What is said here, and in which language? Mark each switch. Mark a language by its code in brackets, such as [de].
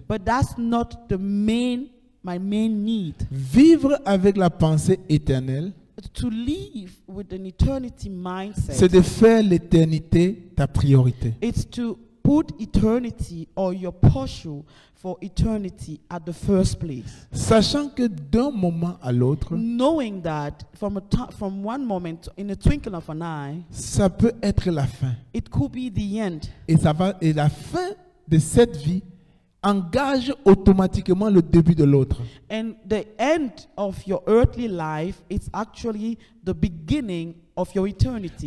[en] but that's not my main need. [fr] Vivre avec la pensée éternelle, [en] To live with an eternity mindset, [fr] de faire l'éternité ta priorité. [en] it's to put eternity or your pursuit for eternity at the first place. [fr] Sachant que d'un moment à l'autre, [en] Knowing that from one moment, in a twinkle of an eye, [fr] ça peut être la fin. [en] it could be the end. [fr] Et la fin de cette vie engage automatiquement le début de l'autre. [en] And the end of your earthly life is actually the beginning of your eternity.